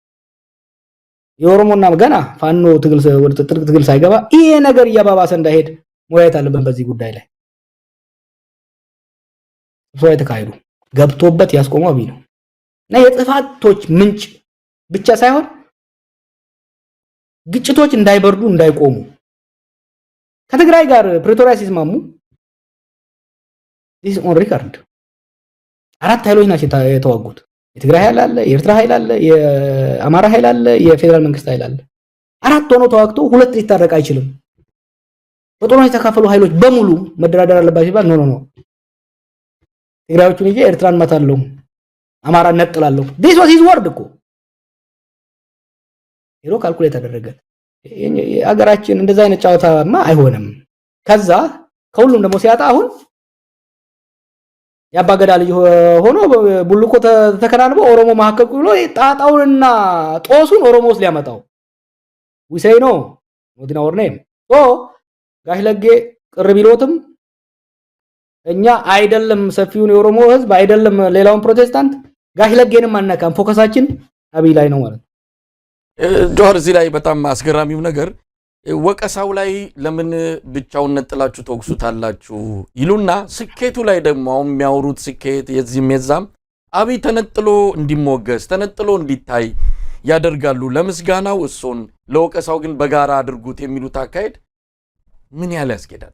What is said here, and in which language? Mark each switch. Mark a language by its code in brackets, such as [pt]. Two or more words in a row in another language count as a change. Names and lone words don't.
[am] የኦሮሞና ገና ፋኖ ትግል ወደ ጥልቅ ትግል ሳይገባ ይሄ ነገር እያባባሰ እንዳይሄድ መወያየት አለብን። በዚህ ጉዳይ ላይ ስብሰባ ተካሂዱ ገብቶበት ያስቆመው አብይ ነው እና የጥፋቶች ምንጭ ብቻ ሳይሆን ግጭቶች እንዳይበርዱ እንዳይቆሙ ከትግራይ ጋር ፕሪቶሪያ ሲስማሙ [en] this on record [am] 4 ኃይሎች ናቸው የተዋጉት። የትግራይ ኃይል አለ፣ የኤርትራ ኃይል አለ፣ የአማራ ኃይል አለ፣ የፌደራል መንግስት ኃይል አለ። 4 ሆኖ ተዋግቶ 2 ሊታረቅ አይችልም። በጦርነት የተካፈሉ ኃይሎች በሙሉ መደራደር አለባቸው ይባል ኖ ትግራዮቹን ይዤ ኤርትራን መታለሁ፣ አማራ ነጥላለሁ። [en] this was his word [am] እኮ ሄሮ ካልኩሌት አደረገ። አገራችን እንደዛ አይነት ጫወታማ አይሆንም። ከዛ ከሁሉም ደግሞ ሲያጣ አሁን ያባገዳ ልጅ ሆኖ ቡልኮ ተከናንቦ ኦሮሞ ማህከክ ብሎ ጣጣውንና ጦሱን ኦሮሞስ ሊያመጣው [en] we say no not in our name [am] ጋሽ ለጌ ቅር ቢሎትም እኛ አይደለም ሰፊውን የኦሮሞ ህዝብ አይደለም ሌላውን ፕሮቴስታንት ጋሽ ለጌንም አናካም ፎከሳችን አብይ ላይ ነው ማለት ነው። ጆሃር እዚህ ላይ በጣም አስገራሚው ነገር ወቀሳው ላይ ለምን ብቻውን ነጥላችሁ ተወቅሱታላችሁ ይሉና ስኬቱ ላይ ደግሞ አሁን የሚያወሩት ስኬት የዚህም የዛም አብይ ተነጥሎ እንዲሞገስ ተነጥሎ እንዲታይ ያደርጋሉ። ለምስጋናው እሱን ለወቀሳው ግን በጋራ አድርጉት የሚሉት አካሄድ ምን ያህል ያስኬዳል?